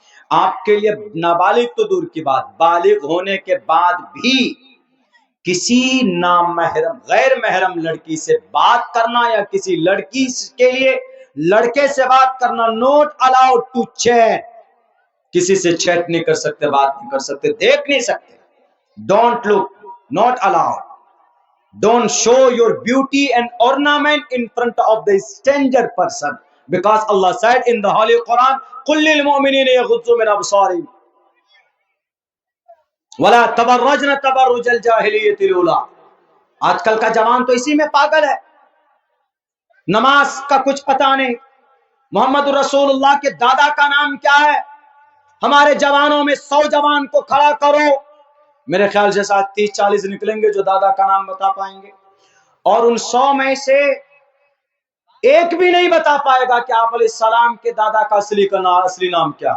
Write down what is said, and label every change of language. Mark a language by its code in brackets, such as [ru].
[ur] آپ کے لیے نابالغ تو دور کی بات، بالغ ہونے کے بعد بھی کسی نامحرم غیر محرم لڑکی سے بات کرنا یا کسی لڑکی کے لیے لڑکے سے بات کرنا [en] Not allowed to chat. [ur] کسی سے چیٹ نہیں کر سکتے، بات نہیں کر سکتے، دیکھ نہیں سکتے. [en] Don't look, not allowed. Don't show your beauty and ornament in front of the stranger person, because Allah said in the Holy Quran, [ar] قُلْ لِلْمُؤْمِنِينَ يَغُضُّوا مِنْ أَبْصَارِهِمْ وَلَا تَبَرَّجْنَ تَبَرُّجَ الْجَاهِلِيَّةِ الْأُولَىٰ. [ur] آج کل کا جوان تو اسی میں پاگل ہے، نماز کا کچھ پتہ نہیں. محمد رسول اللہ کے دادا کا نام کیا ہے؟ ہمارے جوانوں میں 100 جوان کو کھڑا کرو، میرے خیال سے 30-40 نکلیں گے جو دادا کا نام بتا پائیں گے، اور ان 100 میں سے ایک بھی نہیں بتا پائے گا کہ آپ علیہ السلام کے دادا کا اصلی نام کیا.